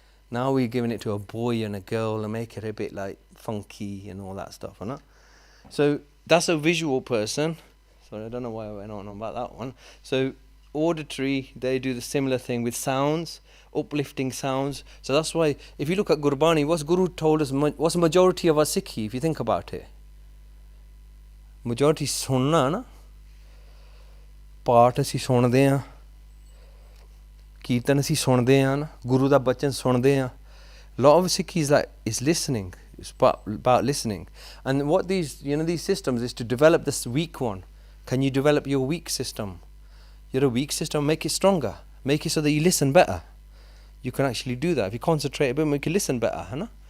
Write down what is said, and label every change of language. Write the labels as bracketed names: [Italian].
[English] Now we're giving it to a boy and a girl and make it a bit like funky and all that stuff, innit? So that's a visual person. Sorry, I don't know why I went on about that one. So auditory, they do the similar thing with sounds, uplifting sounds. So that's why, if you look at Gurbani, what's Guru told us, what's the majority of our Sikhi, if you think about it? Majority [Punjabi] sunna na. ਪਾਠ ਅਸੀਂ ਸੁਣਦੇ ਹਾਂ, ਕੀਰਤਨ ਅਸੀਂ ਸੁਣਦੇ ਹਾਂ ਨਾ, ਗੁਰੂ ਦਾ ਬਚਨ ਸੁਣਦੇ ਹਾਂ. [English] Lot of Sikhs is listening. It's about listening. And what these systems is to develop this weak one. Can you develop your weak system? You're a weak system, make it stronger. Make it so that you listen better. You can actually do that. If you concentrate a bit, you can listen better. Huh?